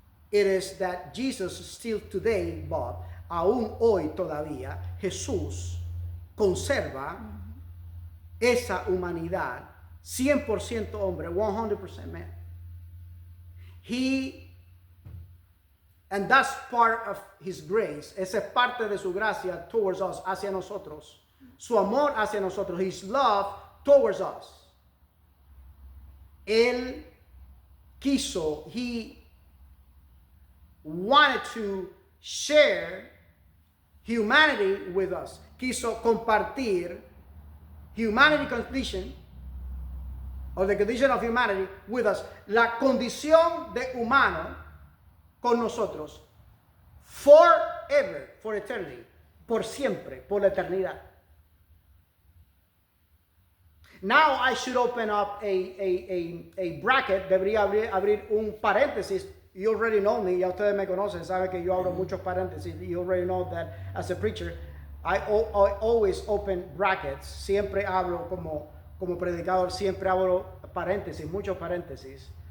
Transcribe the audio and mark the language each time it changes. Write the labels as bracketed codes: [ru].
[en] It is that Jesus still today, Bob, [es] aún hoy todavía, Jesús conserva esa humanidad 100% hombre, [en] 100% man. And that's part of his grace. [es] Esa es parte de su gracia [en] towards us, [es] hacia nosotros. Su amor hacia nosotros, [en] his love towards us. [es] Él quiso, [en] he wanted to share humanity with us. [es] Quiso compartir [en] humanity condition, or the condition of humanity with us. [es] La condición de humano con nosotros [en] forever, for eternity, [es] por siempre, por la eternidad. [en] Now I should open up a bracket, [es] debería abrir un paréntesis. [en] You already know me, [es] ya ustedes me conocen, saben que yo abro muchos paréntesis. [en] You already know that as a preacher, I always open brackets. [es] Siempre hablo como predicador, siempre abro paréntesis, muchos paréntesis.